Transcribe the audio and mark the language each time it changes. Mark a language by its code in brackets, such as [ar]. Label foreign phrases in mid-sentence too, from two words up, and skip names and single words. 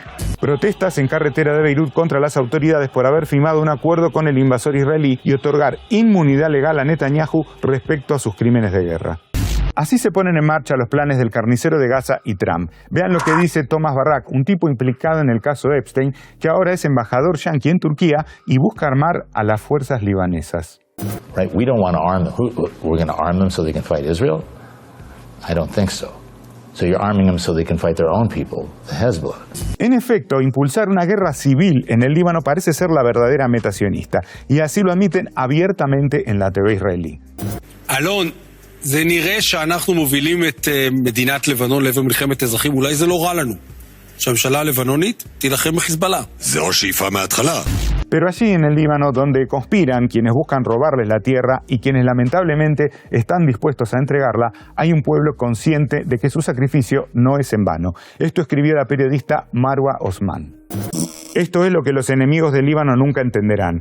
[es] Protestas en carretera de Beirut contra las autoridades por haber firmado un acuerdo con el invasor israelí y otorgar inmunidad legal a Netanyahu respecto a sus crímenes de guerra. Así se ponen en marcha los planes del carnicero de Gaza y Trump. Vean lo que dice Thomas Barak, un tipo implicado en el caso Epstein, que ahora es embajador yanqui en Turquía y busca armar a las fuerzas libanesas. [en] Right, we don't want to arm them. We're going to arm them so they can fight Israel? I don't think so. So you're arming them so they can fight their own people, the Hezbollah. [es] En efecto, impulsar una guerra civil en el Líbano parece ser la verdadera meta sionista, y así lo admiten abiertamente en la TV israelí. [he] אלון, זה נראה שאנחנו מובילים את מדינת לבנון לעבר מלחמת אזרחים, אולי זה לא רע לנו. שהממשלה הלבנונית תילחם בחיזבאללה. זו השאיפה מההתחלה. [es] Pero allí en el Líbano, donde conspiran quienes buscan robarles la tierra y quienes lamentablemente están dispuestos a entregarla, hay un pueblo consciente de que su sacrificio no es en vano. Esto escribió la periodista Marwa Osman. Esto es lo que los enemigos del Líbano nunca entenderán.